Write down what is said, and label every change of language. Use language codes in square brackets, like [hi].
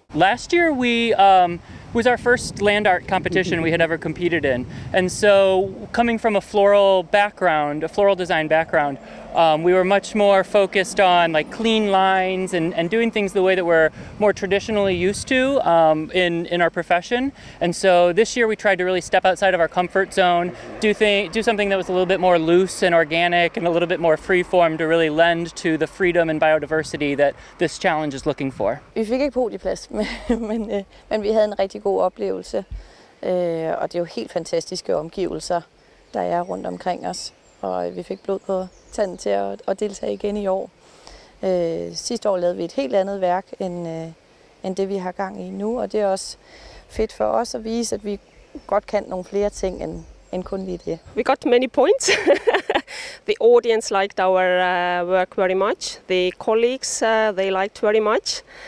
[en] Last year we was our first Landart competition we had ever competed in, and so coming from a floral design background, we were much more focused on like clean lines and doing things the way that we're more traditionally used to in our profession. And so this year we tried to really step outside of our comfort zone, do something that was a little bit more loose and organic and a little bit more free-form to really lend to the freedom and biodiversity that this challenge is looking for. [da] Vi fik ikke podieplads, men vi havde en rigtig god oplevelse, og det er jo helt fantastiske omgivelser, der er rundt omkring os, og vi fik blod på tanden til at deltage igen i år. Sidste år lavede vi et helt andet værk end det vi har gang i nu, og det er også fedt for os at vise, at vi godt kan nogle flere ting end kun lige det. [en] We got many points. The audience liked our work very much. The colleagues, they liked very much.